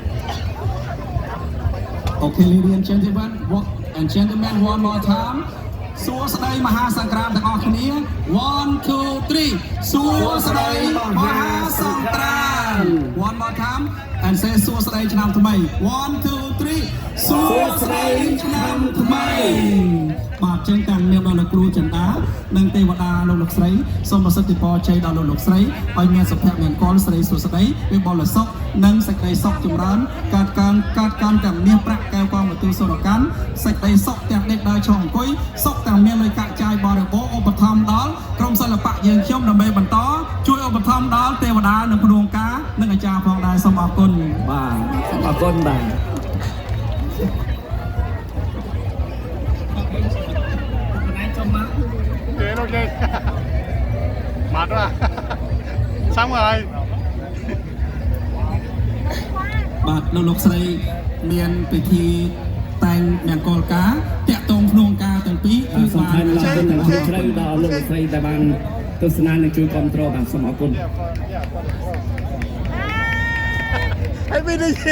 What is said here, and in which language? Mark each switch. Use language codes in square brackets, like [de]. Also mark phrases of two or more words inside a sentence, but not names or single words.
[en] Okay, ladies and gentlemen, one more time. [km] សួស្តីមហាសង្ក្រាន្តទាំងអស់គ្នា 1 2 3 សួស្តីមហាសង្ក្រាន្ត [en] one more time and say [km] សួស្តីឆ្នាំថ្មី 1 2 3 សួស្តីឆ្នាំ ថ្មីបាទចឹងតាមនាមដល់លោកគ្រូចិន្តានិងទេវតាលោកស្រីសូមប្រសិទ្ធពរជ័យដល់លោកស្រីឲ្យមានសុភមង្គលស្រីសុស្ដីវិបុលសុខនិងសេចក្តីសុខចម្រើនកើតកាន់ទាំងមាសប្រាក់កែវកងមទូសុរកម្មសេចក្តីសុខទាំងដេកដើរឈរអង្គុយសុខទាំងមានលុយកាក់ចាយបរិបូរឧបត្ថម្ភដល់ក្រុមសិល្បៈយើងខ្ញុំដើម្បីបន្តជួយឧបត្ថម្ភដល់ទេវតានិងគ្រូអង្គការនិងអាចារ្យផងដែរសូមអរគុណបាទសូមអរគុណបាទ [vi] Vậy luôn đi. Mệt quá. Xong rồi. [km] បាទលោកស្រីមានពិធីតែងមង្គលការតាក់ទងក្នុងការទាំងពីរគឺបាន ស្រីដល់លោកស្រីដែលបានទស្សនានិងជួយគ្រប់គ្រងបាទសូមអរគុណ [en] Happy New Year.